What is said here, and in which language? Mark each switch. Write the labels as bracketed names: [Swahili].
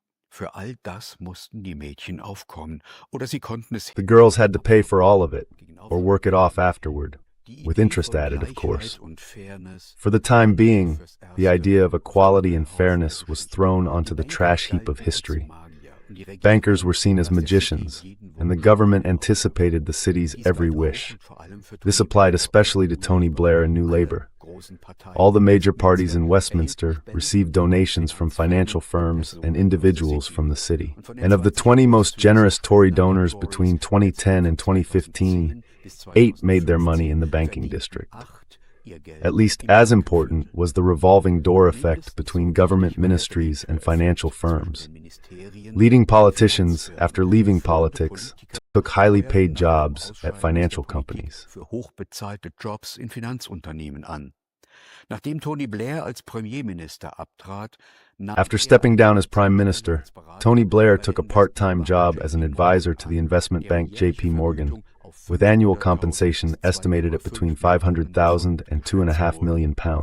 [German] Für all das mussten die Mädchen aufkommen, oder sie konnten es. [English] The girls had to pay for all of it, or work it off afterward, with interest added, of course. For the time being, the idea of equality and fairness was thrown onto the trash heap of history. Bankers were seen as magicians, and the government anticipated the city's every wish. This applied especially to Tony Blair and New Labour. All the major parties in Westminster received donations from financial firms and individuals from the city. And of the 20 most generous Tory donors between 2010 and 2015, 8 made their money in the banking district. At least as important was the revolving door effect between government ministries and financial firms. Leading politicians, after leaving politics, took highly paid jobs at financial companies. [German] Für hochbezahlte Jobs in Finanzunternehmen an. Nachdem Tony Blair als Premierminister abtrat, [English] after stepping down as prime minister, Tony Blair took a part-time job as an advisor to the investment bank J.P. Morgan, with annual compensation estimated at between £500,000 and £2.5 million.